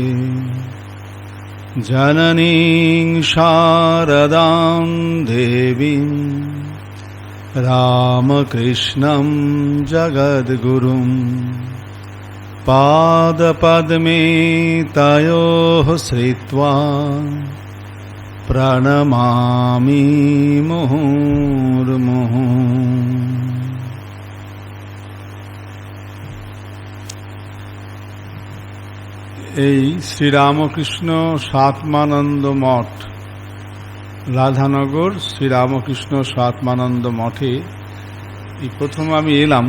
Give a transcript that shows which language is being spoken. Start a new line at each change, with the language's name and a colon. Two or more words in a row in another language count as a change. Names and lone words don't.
Sanskrit: जननीं शारदां देवीं रामकृष्णं जगद्गुरुं पादपद्मे तयोः श्रित्वा प्रणमामि मुहुर्मुहुः।
Bangla: এই শ্রীরামকৃষ্ণ সাতমানন্দ মঠ, রাধানগর শ্রীরামকৃষ্ণ সাতমানন্দ মঠে এই প্রথম আমি এলাম।